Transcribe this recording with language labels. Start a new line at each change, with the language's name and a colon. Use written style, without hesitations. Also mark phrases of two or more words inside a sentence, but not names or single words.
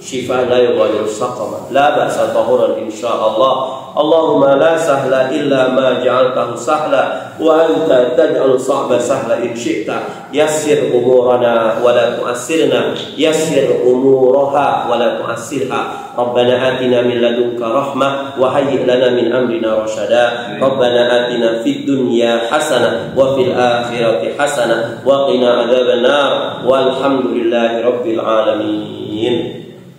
Arabic: شفاء لا يغادر سقما. لا بأس طهور إن شاء الله. اللهم لا سهل إلا ما جعلته سهلا وأنت تجعل الصعب سهلا إن شئت. يسر أمورنا ولا تعسرنا. يسر أمورها ولا تعسرها. ربنا آتنا من لدنك رحمة وهيئ لنا من أمرنا رشدا. ربنا آتنا في الدنيا حسنة وفي الآخرة حسنة وقنا عذاب النار. والحمد لله رب العالمين.